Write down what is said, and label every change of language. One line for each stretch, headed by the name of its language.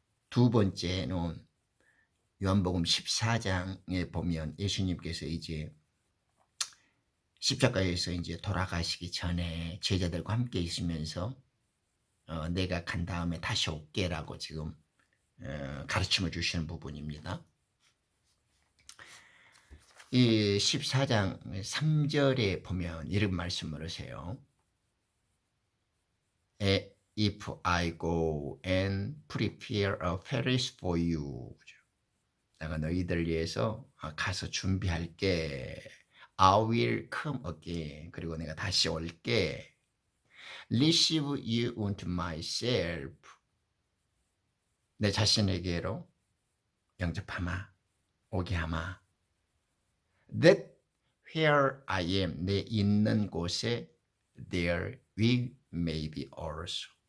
Korean: 두 번째는 요한복음 14장에 보면 예수님께서 이제 십자가에서 이제 돌아가시기 전에 제자들과 함께 있으면서 내가 간 다음에 다시 올게라고 지금 가르침을 주시는 부분입니다. 이 14장 3절에 보면 이런 말씀을 하세요.
English: If I go and prepare a place for you.
Korean: 내가 너희들 위해서 가서 준비할게.
English: I will come again.
Korean: 그리고 내가 다시 올게.
English: Receive you unto myself.
Korean: 내 자신에게로 영접하마. 오게 하마.
English: That where I am.
Korean: 내 있는 곳에
English: there we may be also.